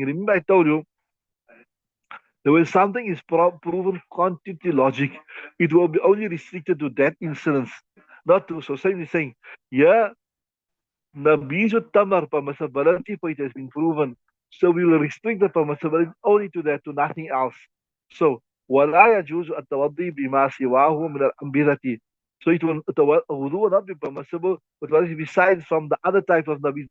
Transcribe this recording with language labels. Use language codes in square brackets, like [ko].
[en] Remember I told you that when something is proven quantity logic, it will be only restricted to that instance, not to. So same is saying, yeah, Nabizu Tamar permissibility for it has been proven. So we will restrict the permissibility only to that, to nothing else. [ar] So ولا يجوز التوضي بما سواه من الأنبذة. [en] So wudu will not be permissible, but what is besides from the other type of nabis?